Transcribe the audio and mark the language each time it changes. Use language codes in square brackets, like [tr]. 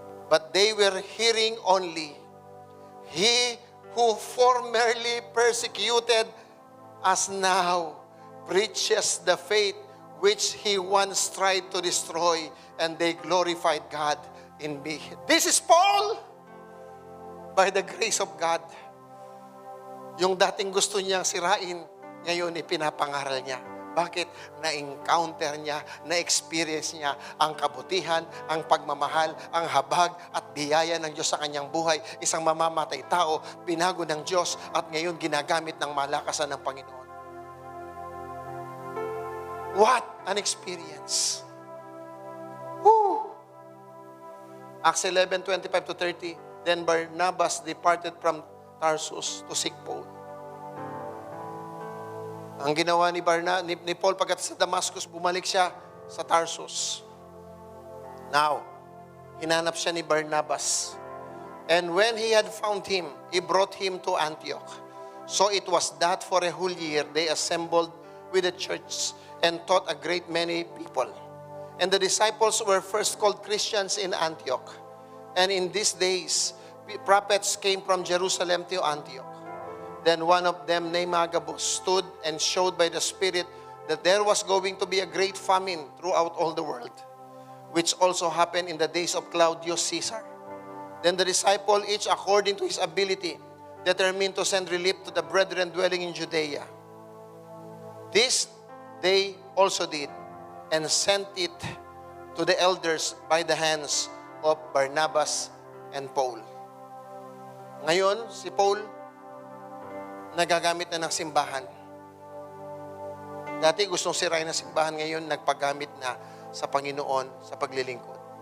[en] But they were hearing only, he who formerly persecuted us now preaches the faith which he once tried to destroy, and they glorified God in me. This is Paul, by the grace of God. [tl] Yung dating gusto niyang sirain, ngayon ipinapangaral niya. Bakit? Na-encounter niya, na-experience niya ang kabutihan, ang pagmamahal, ang habag at biyaya ng Diyos sa kanyang buhay. Isang mamamatay tao, pinago ng Diyos at ngayon ginagamit ng malakasan ng Panginoon. [en] What an experience! Woo! Acts 11:25-30. Then Barnabas departed from Tarsus to seek Paul. [tl] Ang ginawa ni Paul pagkat sa Damascus, bumalik siya sa Tarsus. Now, hinanap siya ni Barnabas. [en] And when he had found him, he brought him to Antioch. So it was that for a whole year they assembled with the church and taught a great many people. And the disciples were first called Christians in Antioch. And in these days, prophets came from Jerusalem to Antioch. Then one of them, named Agabus, stood and showed by the Spirit that there was going to be a great famine throughout all the world, which also happened in the days of Claudius Caesar. Then the disciple, each according to his ability, determined to send relief to the brethren dwelling in Judea. This they also did, and sent it to the elders by the hands of Barnabas and Paul. [tl] Ngayon, si Paul, nagagamit na ng simbahan. Dati gustong sirain ng simbahan, ngayon nagpagamit na sa Panginoon sa paglilingkod.